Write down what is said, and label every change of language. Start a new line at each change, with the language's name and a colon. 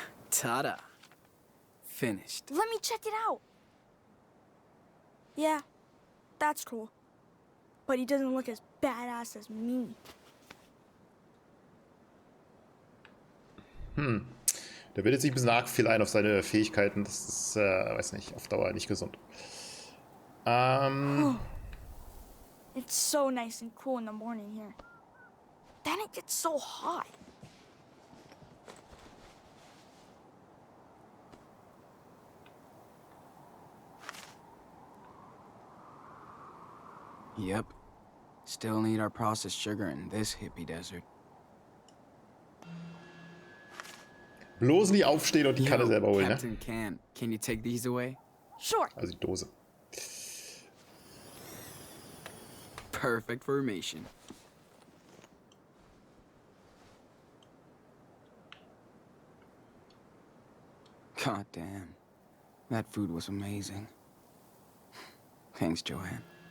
English: Ta-da. Finished. Let me check it out. Yeah, that's cool. But he doesn't look as badass as me.
German: Der bildet sich ein bisschen arg viel ein auf seine Fähigkeiten. Das ist, weiß nicht, auf Dauer nicht gesund.
English: It's so nice and cool in the morning here. Then it gets so hot. Yep. Still need our processed sugar in this hippie desert.
German: Bloß nie aufstehen und die Kanne selber holen, ne?
English: Captain can you take these away? Sure.
German: Also die Dose.
English: Perfect formation. God damn. That food was amazing. Thanks, Joanne.